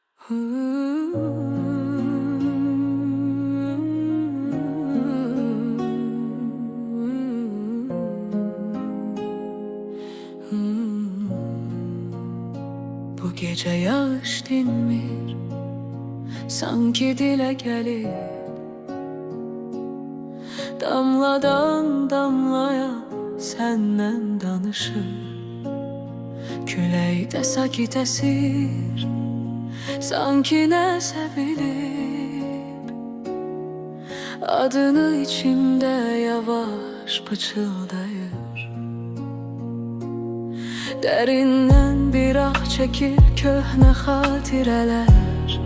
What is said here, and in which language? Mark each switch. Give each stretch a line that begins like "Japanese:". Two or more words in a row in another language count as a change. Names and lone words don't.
Turkish: Bu gece yağış dinmir, sanki dile gelir. Damladan damlaya senden danışır.
Azerbaijani: Küləkdə sakit əsir, sanki nəsə bilib. Adını içimdə yavaş pıçıldayır. Dərindən bir ah çəkir köhnə xatirələr.